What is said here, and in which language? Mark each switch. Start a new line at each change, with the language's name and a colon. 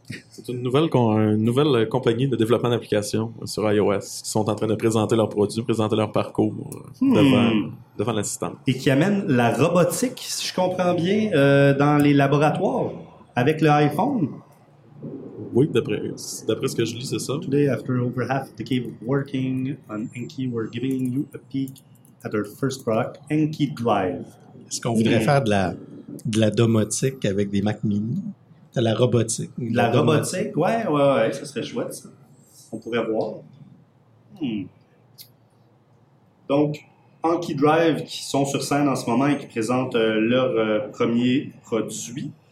French: C'est une nouvelle compagnie de développement d'applications sur iOS qui sont en train de présenter leurs produits, présenter leur parcours devant l'assistant. Et qui amène la robotique, si je comprends bien, dans les laboratoires avec le iPhone. Oui, d'après ce que je lis, c'est ça.
English: Today, after over half a decade of working on Enki, we're giving you a peek at our first product, Enki Drive.
French: Est-ce qu'on voudrait faire de la domotique avec des Mac Mini? De la robotique. De la robotique, ouais, ça serait chouette, ça. On pourrait voir. Donc, Enki Drive, qui sont sur scène en ce moment et qui présentent leur premier produit.